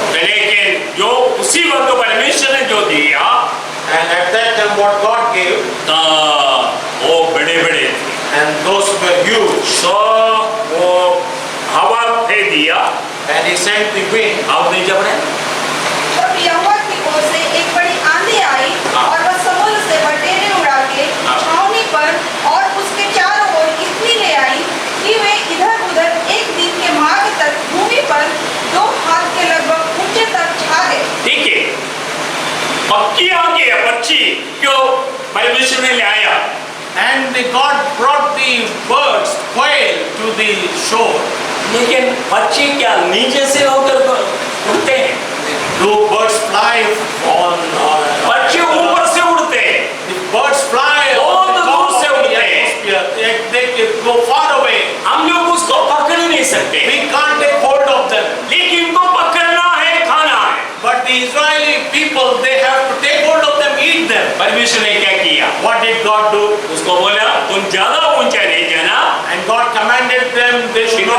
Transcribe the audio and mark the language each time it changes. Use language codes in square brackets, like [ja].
[hi] लेकिन जो उसी वक्त परमेश्वर ने जो दिया, [en] And at that time what God gave, [hi] वो बड़े बड़े थे। [en] and those were huge. [hi] तो वो हवा दे दिया, [en] And He sent the wind. [hi] अब नहीं जब रहे। तब यहोवा की ओर से एक बड़ी आंधी आई और वह समुद्र से बटेरे उड़ा के छावनी पर और उसके चारों ओर इतनी ले आई कि वे इधर उधर एक दिन के मार्ग तक भूमि पर 2 हाथ के लगभग ऊंचे तक छा गए। ठीक है, पक्षी आ गया, पक्षी क्यों परमेश्वर ने ले आया, [en] And God brought the birds, quail, to the shore. [hi] लेकिन पक्षी क्या नीचे से होकर उड़ते हैं? [en] Do birds fly on? [hi] पक्षी ऊपर से उड़ते हैं, [en] The birds fly [hi] बहुत [en] on the [hi] दूर [en] top [hi] से [en] of the [hi] उड़ते हैं। [en] atmosphere. They can go far away. [hi] हम लोग उसको पकड़ नहीं सकते, [en] We can't take hold of them. [hi] लेकिन इनको पकड़ना है, खाना है। [en] But the Israeli people, they have to take hold of them, eat them. [hi] परमेश्वर ने क्या किया? [en] What did God do? [hi] उसको बोला तुम ज्यादा ऊंचा नहीं जाना, [en] And God commanded them they should not